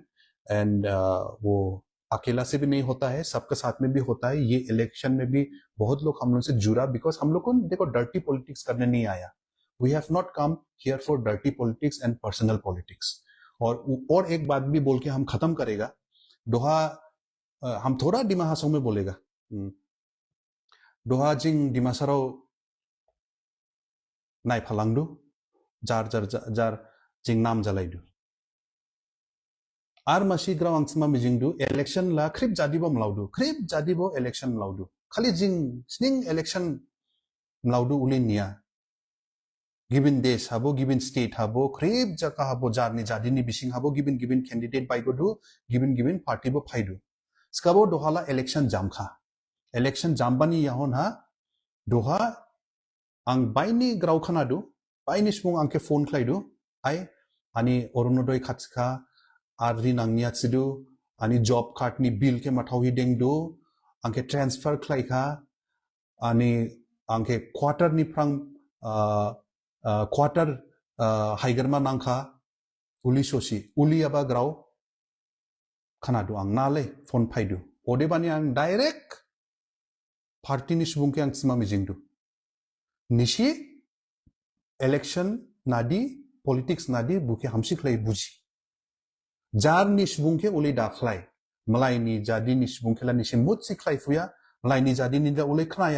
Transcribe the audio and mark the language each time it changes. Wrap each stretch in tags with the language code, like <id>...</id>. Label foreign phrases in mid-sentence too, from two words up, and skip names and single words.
<hi>एंड वो अकेला से भी नहीं होता है, सबके साथ में भी होता है। ये इलेक्शन में भी बहुत लोग हम लोग से जुड़ा, बिकॉज हम लोग को देखो</hi> <en>dirty politics</en> <hi>करने नहीं आया।</hi> <en>we have not come here for dirty politics and personal politics.</en> <hi>और एक बात भी बोल के हम खत्म करेगा, दोहा हम थोड़ा डिमा हासाव में</hi> <dis>बोलेगा, दोहा जिंग डिमासाराव नाय फालांगदु जार जार जार जिंग नाम जलाइदु आर मासी ग्राव आंसमा मिजिंगदु इलेक्शन ला क्रिप जादिबो मलाउदु, क्रिप जादिबो इलेक्शन मलाउदु, खाली जिंग स्निंग इलेक्शन मलाउदु उली निया। गिबिन देश हाबो, गिबिन स्टेट हाबो, क्रिप जका हाबो, जारनि जादिनि बिसिंग हाबो, गिबिन गिबिन कैंडिडेट बाइगदु, गिबिन गिबिन पार्टी बो फाइदु। स्काबो दोहाला इलेक्शन जामखा, election jambani yahon ha doha ang baini grau khana du baini spung angke phone khlai du ai ani orunodoi khatska arri nangnia chidu ani</dis> <en>job card</en> <dis>ni bill ke mathawi deng du angke transfer khlai kha ani angke quarter ni prang quarter haigerma nangkha uli sosi uli aba grau khana du ang nale phone phai du odebani ang</dis> <en>direct party</en> <dis>ni subung ke ang sima mijing du nishi election nadi politics nadi buke hamsi khlai buji jar ni subung ke uli da khlai malai ni jadi ni subung khela ni simut si khlai fuya malai ni jadi ni da uli khnaya</dis>